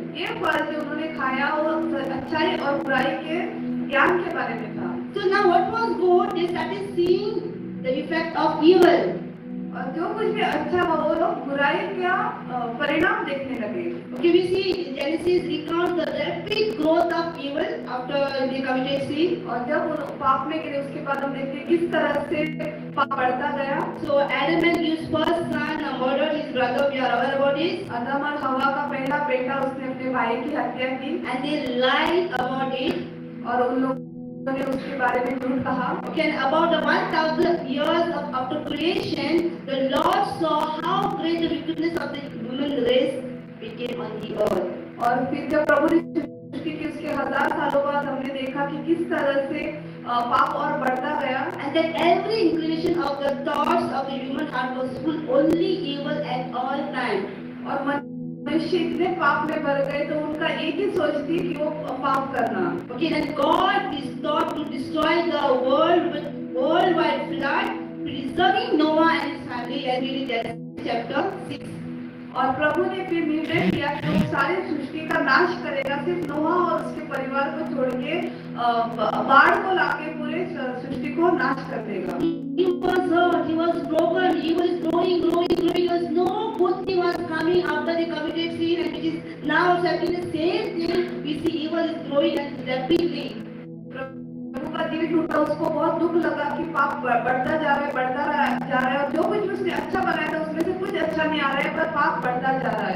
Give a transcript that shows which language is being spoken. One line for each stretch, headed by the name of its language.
Hindi: ये फल जो उन्होंने खाया वो अच्छाई और बुराई के ज्ञान के बारे में था।
English: So now what was good? They started seeing the effect of evil.
Hindi: और जो कुछ भी अच्छा हुआ वो लोग बुराई का परिणाम देखने लगे।
English: Okay, we see Genesis recounts the rapid growth of evil after they committed sin.
Hindi: और जब वो पाप में गिरे उसके बाद हम देखते हैं किस तरह से पाप बढ़ता गया।
English: So Adam and Eve's first son murdered his brother. We are aware about it.
Hindi: आदम और हवा का पहला बेटा उसने अपने भाई की हत्या की
English: And they lied about it.
Hindi: और उन लोगों ने उसके बारे में झूठ कहा।
English: Okay, and about the 1,000 years after creation, the Lord saw how great the wickedness of the human race became on the earth.
Hindi: और फिर जब प्रभु ने सृष्टि की उसके 1000 सालों बाद हमने देखा कि किस तरह से पाप और बढ़ता गया।
English: And that every inclination of the thoughts of the human heart was full only evil at all time.
Hindi: और मनुष्य इतने पाप में भर गए तो उनका एक ही सोच थी कि वो पाप करना।
English: Okay, and God is thought to destroy the world with worldwide flood, preserving Noah and his family, as we read Genesis chapter 6.
Hindi: और प्रभु ने फिर निर्णय किया कि वो सारी सृष्टि का नाश करेगा, सिर्फ नोहा और उसके परिवार को छोड़ के बाढ़ को लाके पूरे सृष्टि को नाश कर देगा।
English: He was hurt, he was broken, he was growing. There was no good thing was coming after they committed sin, and which is now happening the same thing. We see evil is growing and rapidly.
Hindi: प्रभु का दिल टूटा, उसको बहुत दुख लगा कि पाप बढ़ता जा रहा है और जो कुछ उसने अच्छा बनाया था उसमें से कुछ अच्छा नहीं आ रहा है, पर पाप बढ़ता जा रहा है।